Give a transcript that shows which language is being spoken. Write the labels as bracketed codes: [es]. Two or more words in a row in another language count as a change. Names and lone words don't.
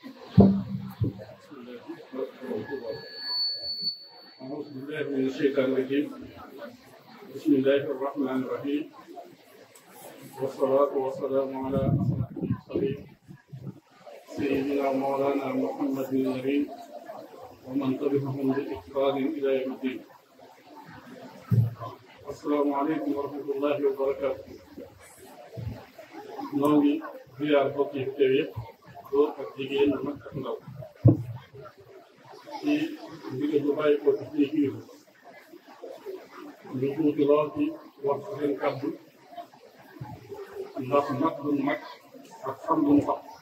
[ar] أعوذ بالله من الشيطان الرجيم بسم الله الرحمن الرحيم والصلاة والسلام على أشرف المرسلين سيدنا مولانا محمد النبي ومن تبعهم بإحسان إلى يوم الدين. السلام عليكم ورحمة الله وبركاته. [wo] نوغي ziyaar bokk yi teew yëpp góor ak jigéen mag ak ndaw ci ndigal lu bàyyi ko ci suñu kilifa ñu tuuti lool ci wax seen kàddu ndax mag duñ mag ak xam duñ xam